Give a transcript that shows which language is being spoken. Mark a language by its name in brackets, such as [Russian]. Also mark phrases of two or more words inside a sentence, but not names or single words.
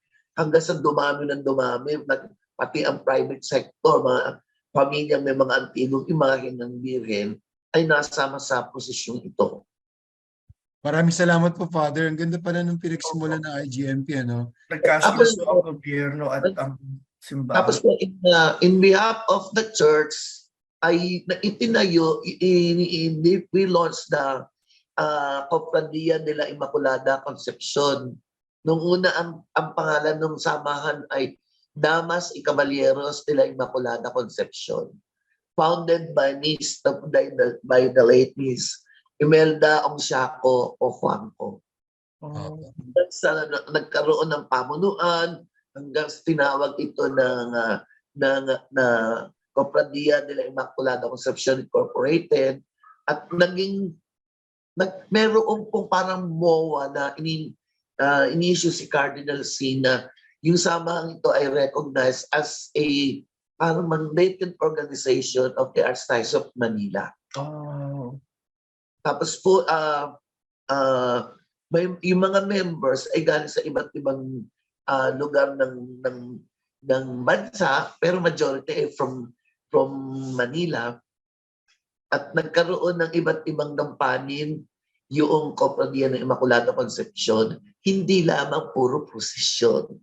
[Filipino] Hanggang sa dumami, pati ang private sector, mga pamilyang may mga antigong imahe ng Birhen ay nasama sa prosesyong ito. Maraming salamat po, Father. Ang ganda pala ng pinagsimulan ng IGMP, ano? Nagkasuso ang gobyerno at ang simbahan. Tapos po, [English] in behalf of the church, [Filipino] ay itinayo, [English] we launched the Cofradia de la Immaculada Concepcion. [Filipino] Nung una, ang pangalan ng samahan ay Damas y Caballeros de la Immaculada Concepcion, [English] founded by the late Miss Imelda Ongsiaco Ojuanco. [Filipino] Nagkaroon ng pamunuan hanggang tinawag ito ng Cofradia de la Immaculada Concepcion Incorporated, at meron pong parang MOA na in-issue si Cardinal Sina. Yung samahang ito ay [English] recognized as a parang mandated organization of the Archdiocese of Manila. [Filipino] Tapos po, yung mga members ay galing sa iba't ibang lugar ng bansa, pero majority ay from Manila. At nagkaroon ng iba't ibang gampanin yung Cofradia ng Immaculada Concepcion, hindi lamang puro prosesyon.